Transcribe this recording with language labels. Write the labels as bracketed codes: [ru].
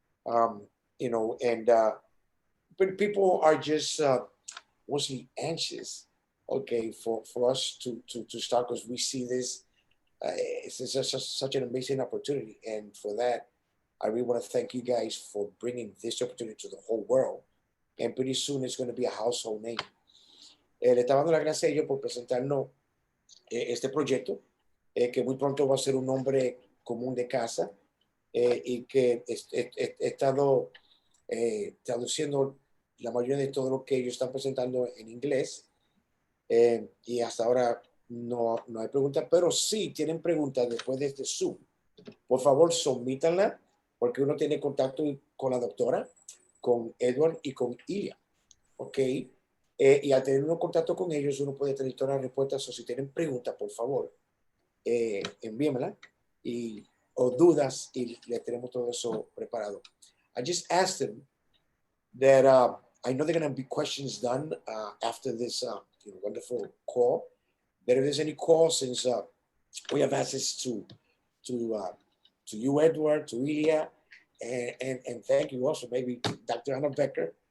[en] You know, and but people are just mostly anxious, okay, for us to start, because we see this. It's just such an amazing opportunity, and for that, I really want to thank you guys for bringing this opportunity to the whole world. And pretty soon it's going to be a household name. [es] Le estaba dando las gracias a ellos por presentarnos este proyecto, que muy pronto va a ser un nombre común de casa, y que he estado traduciendo la mayoría de todo lo que ellos están presentando en inglés, y hasta ahora no hay preguntas, pero sí tienen preguntas después de este Zoom. Por favor, submítanla, porque uno tiene contacto con la doctora, con Edward y con Ilya, ¿ok? Y al tener un contacto con ellos, uno puede tener todas las respuestas, o si tienen preguntas, por favor, envíenmela, o dudas, y les tenemos todo eso preparado. [en] I just asked them that I know they're going to be questions done after this you know, wonderful call, that if there's any calls, since we have access to you, Edward, to Ilya, and thank you also, maybe Dr. Anna Becker.